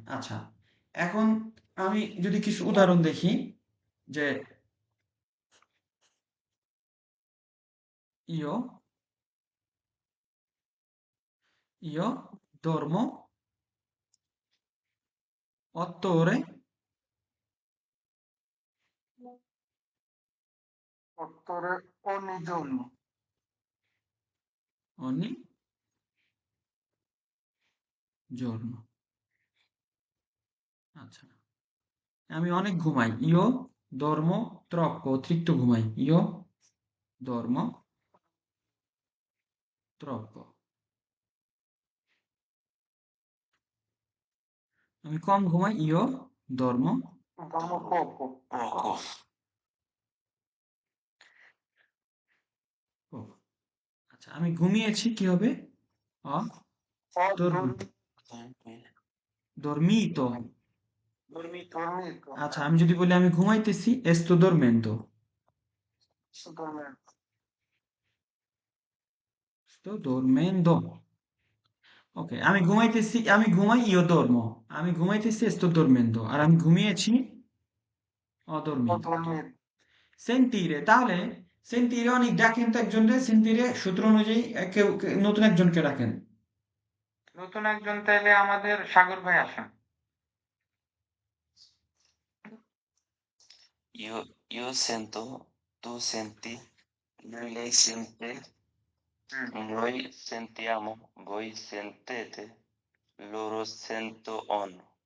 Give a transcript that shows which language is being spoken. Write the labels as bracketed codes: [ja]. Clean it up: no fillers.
[bn] আচ্ছা, এখন আমি যদি কিছু উদাহরণ দেখি, যে ইয়ো, ইয়ো [it] dormo 8 ore ogni giorno। [bn] আচ্ছা, আমি অনেক ঘুমাই। ইয়ো [it] dormo troppo, [bn] অতিরিক্ত ঘুমাই। [it] ইয়ো dormo troppo। [bn] আমি কম ঘুমাই। ইয়ো dormo [it] পোকো। [bn] আচ্ছা, আমি ঘুমিয়েছি কি হবে? অ dorm- dormito। [it] dormito, [bn] আচ্ছা, আমি যদি বলি আমি ঘুমাইতেছি [it] esto dormendo। dormendo, sto dormendo। [bn] ওকে, আমি ঘুমাইতেছি, আমি ঘুমাই [it] io dormo। [bn] আমি ঘুমাইতেছি [it] sto dormendo, [bn] আর আমি ঘুমিয়েছি ho [it] ho dormito। dormito, [bn] সেন্টিরে, তাহলে সেন্টিরে অনেক ডাকেন তো একজনকে, সেন্টিরে সূত্র অনুযায়ী নতুন একজনকে ডাকেন। নতুন একজন তাইলে আমাদের সাগর ভাই আসেন। [it] Io sento, tu senti, lei sente, হুম noi sentiamo, voi sentete, loro sentono.